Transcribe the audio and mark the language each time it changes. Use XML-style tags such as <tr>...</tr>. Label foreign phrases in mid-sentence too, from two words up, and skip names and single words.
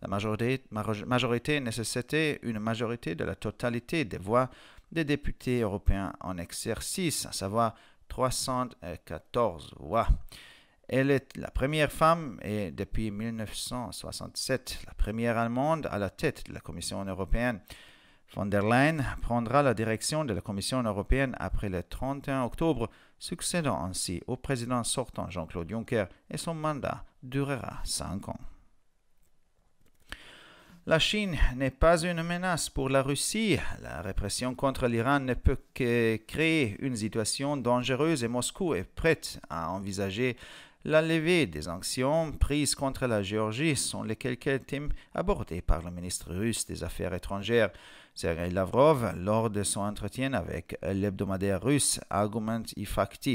<fr>La majorité nécessitait une majorité de la totalité des voix des députés européens en exercice, à savoir 314 voix. Elle est la première femme et depuis 1967, la première allemande à la tête de la Commission européenne. Von der Leyen prendra la direction de la Commission européenne après le 31 octobre, succédant ainsi au président sortant Jean-Claude Juncker et son mandat durera 5 ans. La Chine n'est pas une menace pour la Russie. La répression contre l'Iran ne peut que créer une situation dangereuse et Moscou est prête à envisager la levée des sanctions prises contre la Géorgie sont les quelques thèmes abordés par le ministre russe des Affaires étrangères, Sergei Lavrov, lors de son entretien avec l'hebdomadaire russe Argument и Fakti.</fr>